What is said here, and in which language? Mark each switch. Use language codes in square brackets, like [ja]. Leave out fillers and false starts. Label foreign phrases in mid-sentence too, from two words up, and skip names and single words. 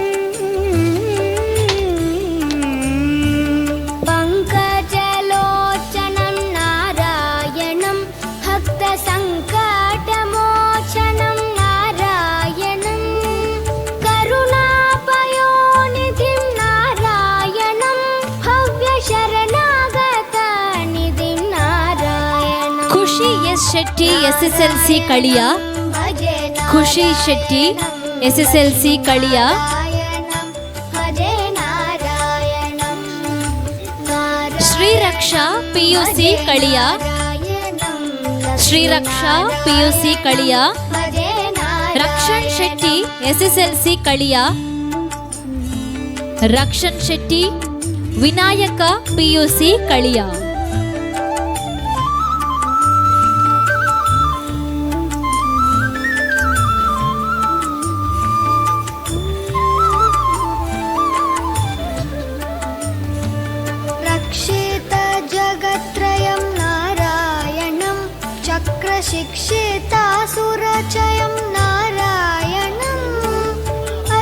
[sa] पङ्कजलोचनं नारायणं भक्तसङ्कटमोचनं नारायणं. करुणापयोनिधिं नारायणं भव्यशरणागतनिधिं नारायणं. [kn] ಖುಷಿ ಎಸ್ ಶೆಟ್ಟಿ SSLC ಕಳಿಯ. [sa] भजे [kn] ಖುಷಿ ಶೆಟ್ಟಿ SSLC ಕಳಿಯ. [sa] नारायणं भजे नारायणं. [kn] ಶ್ರೀರಕ್ಷಾ PUC ಕಳಿಯ. ಶ್ರೀರಕ್ಷಾ PUC ಕಳಿಯ. [sa] भजे [kn] ರಕ್ಷಣ್ ಶೆಟ್ಟಿ SSLC ಕಳಿಯ. ರಕ್ಷಣ್ ಶೆಟ್ಟಿ. ವಿನಾಯಕ PUC ಕಳಿಯ. [sa] रक्षित जगत्त्रयं नारायणं चक्रशिक्षितासुरचयं नारायणम्.